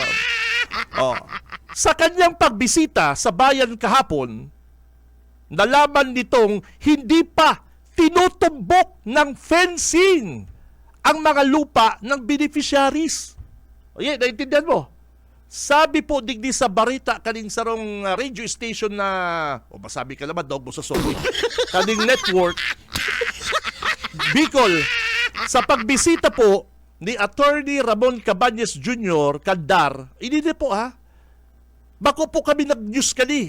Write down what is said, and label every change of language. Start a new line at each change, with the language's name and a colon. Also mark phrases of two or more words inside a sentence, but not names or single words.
Filipino: Sa kanyang pagbisita sa bayan kahapon, nalaman nitong hindi pa tinutumbok ng fencing ang mga lupa ng beneficiaries. Naintindihan mo?
Bikol: Sabi po digdi sa barita kaning sarong
English: radio station
Bikol: na masabi ka naman daw mo sa survey kaning network Bicol, sa pagbisita po ni Attorney Ramon Cabañez Jr. Kandar, ini po bako po kami nag-news kani.